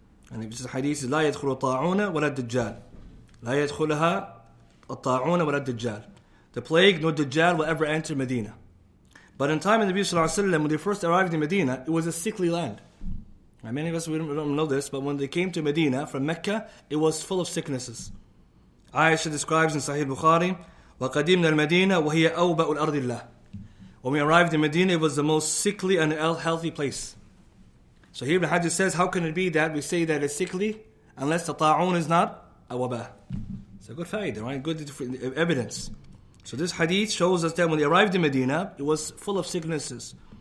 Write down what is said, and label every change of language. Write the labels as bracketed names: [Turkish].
[English] And this hadith is [Arabic] لا يدخل الطاعون ولا الدجال. لا يدخلها الطاعون ولا الدجال. [English] The plague nor Dajjal will ever enter Medina. But in time of the Nabi sallallahu alaihi wasallam, when they first arrived in Medina, it was a sickly land. And many of us we don't know this, but when they came to Medina from Mecca, it was full of sicknesses. Aisha describes in Sahih Bukhari, [Arabic] وَقَدِمْنَا الْمَدِينَ وَهِيَ أَوْبَأُ الْأَرْضِ اللَّهِ. [English] When we arrived in Medina, it was the most sickly and healthy place. So here Ibn Hajar says, how can it be that we say that it's sickly unless the ta'un is not a wabah? It's a good fa'idah, right? Good evidence. So this hadith shows us that when they arrived in Medina, it was full of sicknesses.